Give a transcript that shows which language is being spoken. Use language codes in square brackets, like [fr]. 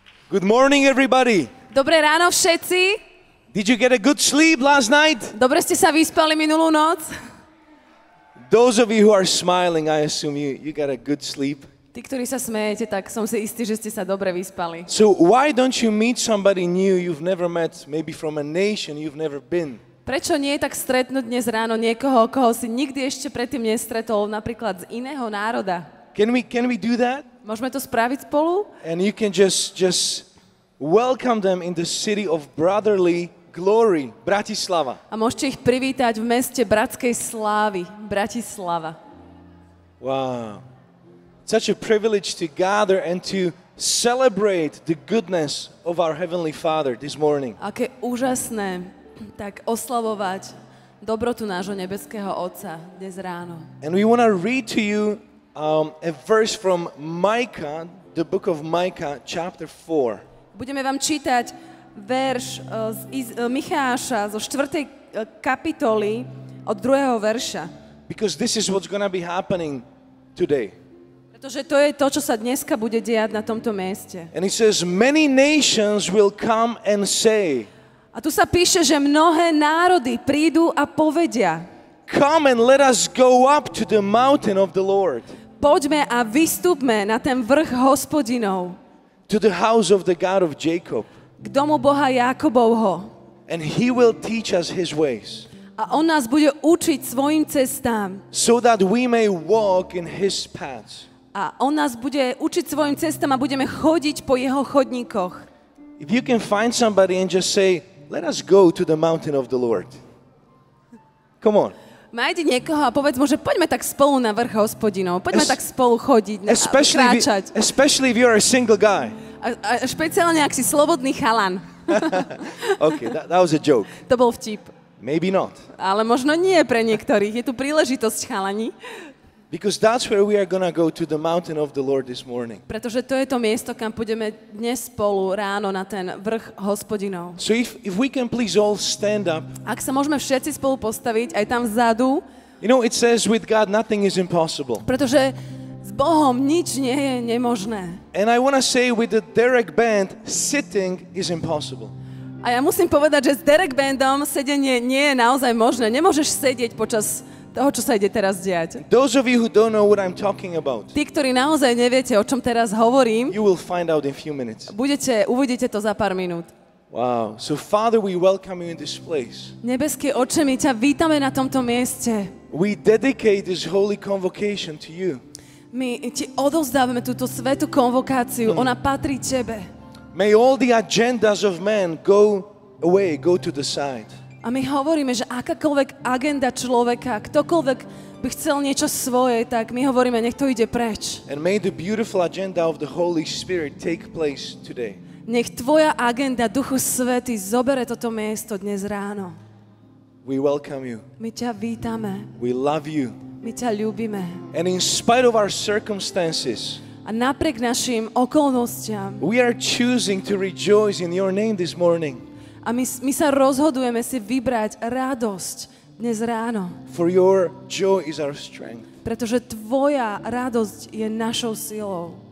[en] Good morning, everybody. [sk] Dobré ráno všetci. [en] Did you get a good sleep last night? [sk] Dobre ste sa vyspali minulú noc? [en] Those of you who are smiling, I assume you got a good sleep. [sk] Tí, ktorí sa smejete, tak som si istý, že ste sa dobre vyspali. [en] So why don't you meet somebody new you've never met, maybe from a nation you've never been? [sk] Prečo nie tak stretnúť dnes ráno niekoho, koho si nikdy ešte predtým nestretol, napríklad z iného národa? [en] Can we do that? [sk] Môžeme to spraviť spolu? [en] And you can just welcome them in the city of brotherly glory, Bratislava. [sk] A môžete ich privítať v meste bratskej slávy, Bratislava. [en] Wow. Such a privilege to gather and to celebrate the goodness of our Heavenly Father this morning. [sk] Aké úžasné tak oslavovať dobrotu nášho nebeského Otca dnes ráno. [en] And we want to read to you a verse from Micah, the book of Micah, chapter 4. [sk] Budeme vám čítať verš z Micháša zo 4. kapitoly od 2. verša. [en] Because this is what's going to be happening today. [sk] Pretože to je to, čo sa dneska bude diať na tomto mieste. [en] And it says, many nations will come and say, [sk] a tu sa píše, že mnohé národy prídu a povedia, [en] come and let us go up to the mountain of the Lord. [sk] Poďme a vystúpme na ten vrch Hospodinov. [en] To the house of the God of Jacob. [sk] K domu Boha Jakobovho. [en] And he will teach us his ways. [sk] A on nás bude učiť svojim cestám. [en] So that we may walk in his paths. [sk] A on nás bude učiť svojim cestám a budeme chodiť po jeho chodníkoch. [en] If you can find somebody and just say, let us go to the mountain of the Lord. Come on. [sk] Nájdi niekoho a povedz mu, že poďme tak spolu na vrch Hospodinov. Poďme tak spolu chodiť, kráčať. [en] Especially if you're a single guy. [sk] A špeciálne, ak si slobodný chalan. [en] Okay, that was a joke. [sk] To bol vtip. [en] Maybe not. [sk] Ale možno nie pre niektorých. Je tu príležitosť, chalani. [en] Because that's where we are going to go, to the mountain of the Lord this morning. [sk] Pretože to je to miesto, kam pôjdeme dnes spolu ráno na ten vrch Hospodinov. [en] So if we can please all stand up. [sk] Ak sa môžeme všetci spolu postaviť, aj tam vzadu. [en] You know, it says with God nothing is impossible. [sk] Pretože s Bohom nič nie je nemožné. [en] And I want to say with the Derek band, sitting is impossible. [sk] A ja musím povedať, že s Derek bandom sedenie nie je naozaj možné. Nemôžeš sedieť počas toho, čo sa ide teraz diať. [en] Those of you who don't know what I'm talking about, [sk] Tí, ktorí naozaj neviete, o čom teraz hovorím, [en] you will find out in a few minutes. [sk] uvidíte to za pár minút. [en] Wow. So Father, we welcome you in this place. [sk] Nebeský Otče, my ťa vítame na tomto mieste. [en] We dedicate this holy convocation to you. [sk] My ti odovzdávame túto svätú konvokáciu. Ona patrí tebe. [en] May all the agendas of man go away, go to the side. [sk] A my hovoríme, že akákoľvek agenda človeka, ktokoľvek by chcel niečo svoje, tak my hovoríme, nech to ide preč. [en] And may the beautiful agenda of the Holy Spirit take place today. [sk] Nech tvoja agenda, Duchu Svätý, zobere toto miesto dnes ráno. [en] We welcome you. [sk] My ťa vítame. [en] We love you. [sk] My ťa ľúbime. [en] And in spite of our circumstances, [sk] A napriek našim okolnostiam, [en] we are choosing to rejoice in your name this morning. [sk] a my sa rozhodujeme si vybrať radosť dnes ráno. [en] For your joy is our strength. [sk] Pretože tvoja radosť je našou silou.